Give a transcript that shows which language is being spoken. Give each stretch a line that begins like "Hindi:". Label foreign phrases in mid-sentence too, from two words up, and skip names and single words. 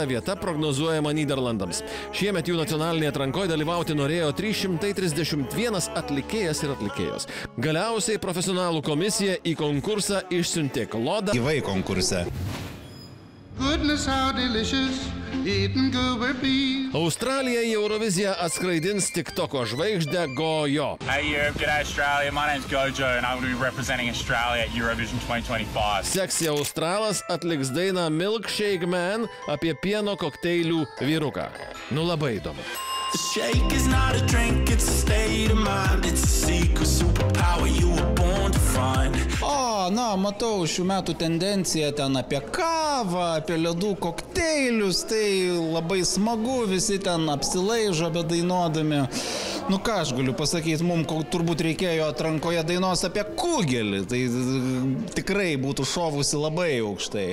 Lithuanian: vieta prognozuojama Nyderlandams. Šiemet jų nacionalinėje atrankoje dalyvauti norėjo 331 atlikėjas ir atlikėjos. Galiausiai profesionalų komisija į konkursą išsiuntė klodą. Gyvai konkurse. Australija į Euroviziją atskraidins TikToko žvaigždę Gojo.
English: Hey Europe, g'day Australia. My name's Gojo and I'm going to be representing Australia at Eurovision 2025.
Lithuanian: Seksija Australas atliks dainą Milkshake Man apie pieno kokteilių vyruką. Nu labai įdomu.
English: The shake is not a drink, it's a state of mind. It's a secret superpower you were born to find.
Lithuanian: Na, matau šių metų tendenciją ten apie kavą, apie ledų kokteilius, tai labai smagu, visi ten apsilaižo bedainuodami. Nu ką aš galiu pasakyti, mums turbūt reikėjo atrankoje dainos apie kugelį, tai tikrai būtų šovusi labai aukštai.